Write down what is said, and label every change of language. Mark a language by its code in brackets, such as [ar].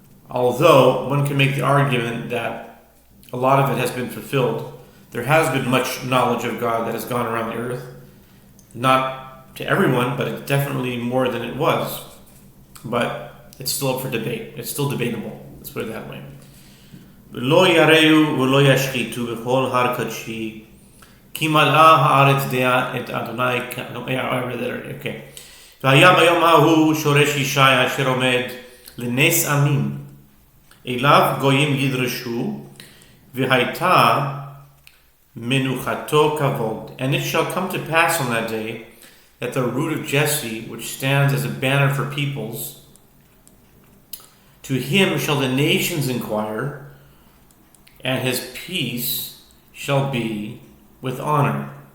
[en] Although one can make the argument that a lot of it has been fulfilled. There has been much knowledge of God that has gone around the earth. Not to everyone, but it's definitely more than it was. But it's still up for debate. It's still debatable. Let's put it that way. [he] לא יראו ולא ישחיתו בכל הר קדשי, כי מלאה הארץ דעה את אדוני. אוקיי. והיה ביום ההוא שורש ישעיה אשר עומד לנס עמים, אליו גויים ידרשו, והייתה menuchato kavod. [en] And it shall come to pass on that day that the root of Jesse, which stands as a banner for peoples, to him shall the nations inquire, and his peace shall be with honor.